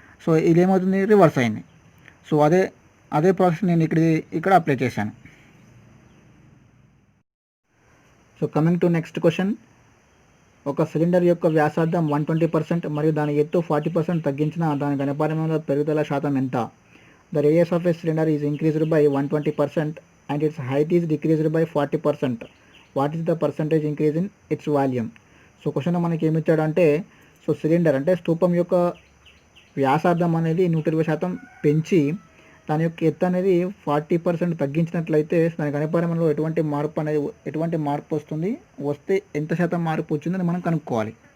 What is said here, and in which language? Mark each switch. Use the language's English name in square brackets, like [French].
[Telugu] So ఇది ఏమవుతుంది? Reverse అయింది. సో అదే ప్రాసెస్ నేను ఇక్కడ అప్లై చేశాను. [English] So coming to next question. [Telugu] ఒక సిలిండర్ యొక్క వ్యాసార్థం 120% మరియు దాని ఎత్తు 40% తగ్గించిన దాని ఘనపరిమాణంలో పెరుగుదల శాతం ఎంత? [English] The radius of a cylinder is increased by 120% and its height is decreased by 40%. What is the percentage increase in its volume? [Telugu] So question మనకి ఏమి ఇచ్చాడంటే సో సిలిండర్ అంటే స్తూపం యొక్క వ్యాసార్థం అనేది 120% పెంచి దాని యొక్క ఎత్తు అనేది 40% తగ్గించినట్లయితే దాని ఘనపరిమాణంలో ఎటువంటి మార్పు వస్తుంది, వస్తే ఎంత శాతం మార్పు వచ్చిందని మనం కనుక్కోవాలి.